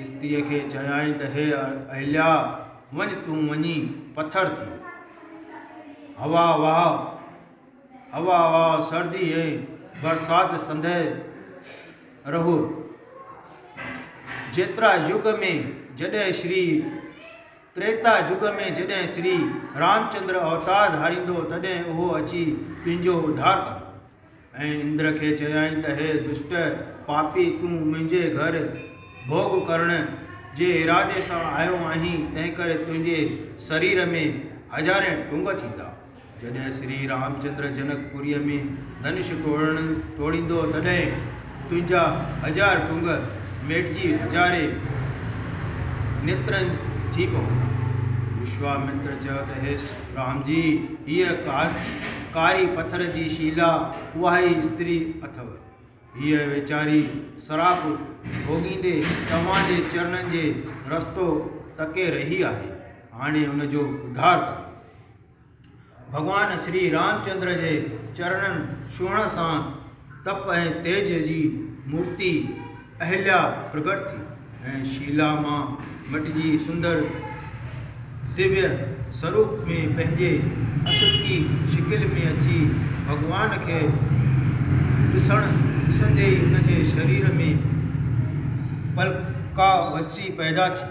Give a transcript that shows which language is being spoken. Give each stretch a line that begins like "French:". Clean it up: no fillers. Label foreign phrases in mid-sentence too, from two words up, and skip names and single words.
Sindhi: स्त्रीअ खे चयाईं त हे अहिल्या, वञ तूं वञी पथर थी। हवा वाह सर्दी ऐं बरसाति संदहि रहो। जेतिरा युग में जॾहिं त्रेता युग में जॾहिं श्री रामचंद्र अवतार धारींदो तॾहिं उहो अची तुंहिंजो उद्धार कंदो। ऐं इंद्र खे चयाईं त हे दुष्ट पापी, तूं मुंहिंजे घर भोग करण जे इरादे सां आयो आहीं, तंहिं करे तुंहिंजे शरीर में हज़ारें टुंग थींदा। जॾहिं श्री रामचंद्र जनकपुरीअ में धनुष तोड़ींदो तॾहिं तुंहिंजा 1000 टुंग मेटिजी हज़ारे नेत्रनि थी पवंदा। विश्वामित्र चयो त हे राम जी, हीअ कारी पत्थर जी शीला उहा ई स्त्री अथव। हीअ वेचारी शराप भोगींदे तव्हांजे चरणनि जे रस्तो तके रही आहे। हाणे हुनजो उद्धार कयो। भॻवान श्री रामचंद्र जे चरणनि छुहण सां तप ऐं तेज जी मूर्ति अहिल्या प्रगट थी ऐं शीला मां मटिजी सुंदर दिव्य स्वरूप में पंहिंजे असुकी शिकिल में अची भॻवान खे ॾिसंदे ई हुनजे शरीर में पलका वसी पैदा थी।